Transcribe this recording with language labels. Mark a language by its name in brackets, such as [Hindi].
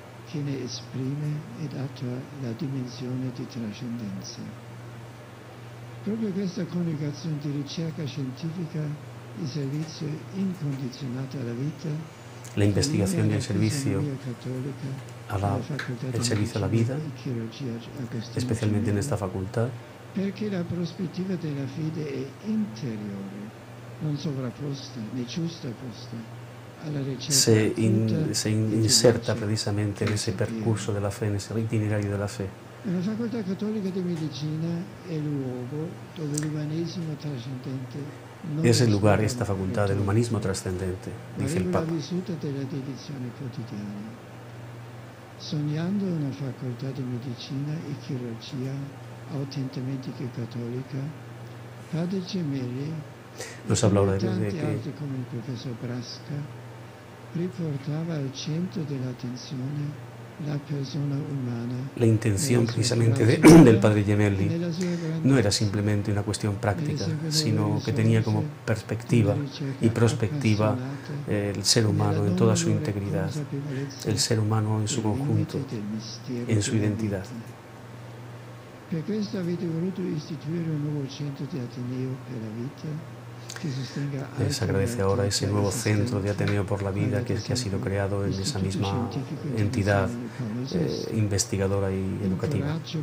[Italian] Che ne esprime ed attua la dimensione di trascendenza. Proprio questa coniugazione di ricerca scientifica e servizio incondizionato alla vita, [Spanish] la investigación y el servicio a la vida, especialmente en esta facultad, [Italian] perché la prospettiva della fede è interiore, non sovrapposta né giustapposta. [Spanish] Se inserta precisamente en ese percurso de la fe, en ese itinerario de la fe. [Italian] La Facoltà Cattolica di Medicina è il luogo dove l'umanesimo trascendente [Spanish] es el lugar, esta facultad del humanismo trascendente, dice el Papa. [Italian] della dedizione quotidiana. Sognando una facoltà di medicina e chirurgia autenticamente cattolica, Padre Gemelli [Spanish] nos habla ahora de [Italian] que come il professor Brasca riportava al centro dell'attenzione la persona umana. [Spanish] La intención precisamente del Padre Gemelli no era simplemente una cuestión práctica, sino que tenía como perspectiva y prospectiva el ser humano en toda su integridad, el ser humano en su conjunto, en su identidad. [Italian] Per questo avete voluto istituire un nuovo centro di Ateneo per la vita. [Spanish] Les agradece ahora ese nuevo centro de Ateneo por la Vida que ha sido creado en esa misma entidad investigadora y educativa.